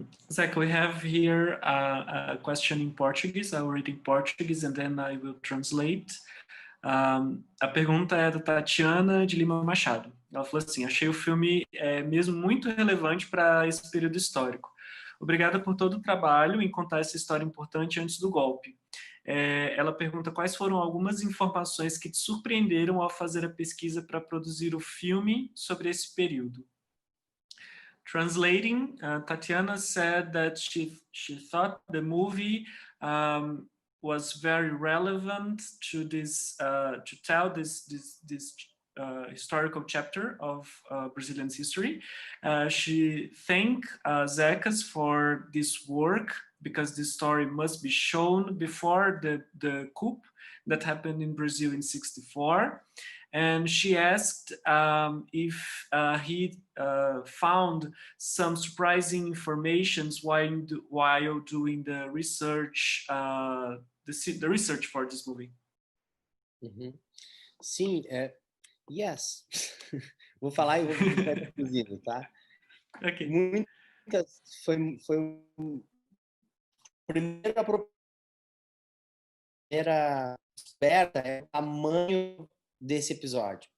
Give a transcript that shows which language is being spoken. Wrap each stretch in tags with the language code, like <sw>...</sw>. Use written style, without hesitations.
<en>Zeca, we have here a question in Portuguese. I will read in Portuguese and then I will translate.</en> <pt>A pergunta é da Tatiana de Lima Machado. Ela falou assim: achei o filme mesmo muito relevante para esse período histórico. Obrigada por todo o trabalho em contar essa história importante antes do golpe. Ela pergunta quais foram algumas informações que te surpreenderam ao fazer a pesquisa para produzir o filme sobre esse período.</pt> <en>Translating, Tatiana said that she thought the movie was very relevant to this to tell this historical chapter of Brazilian history. She thanked Zecas for this work, because this story must be shown before the coup that happened in Brazil in '64. And she asked if he found some surprising informations while doing the research, the research for this movie.</en> <pt>Sim, yes. Vou falar e vou ficar traduzindo, tá?</pt> <en>Okay.</en> <pt>Muitas foi primeira esperta é o tamanho desse episódio.</pt>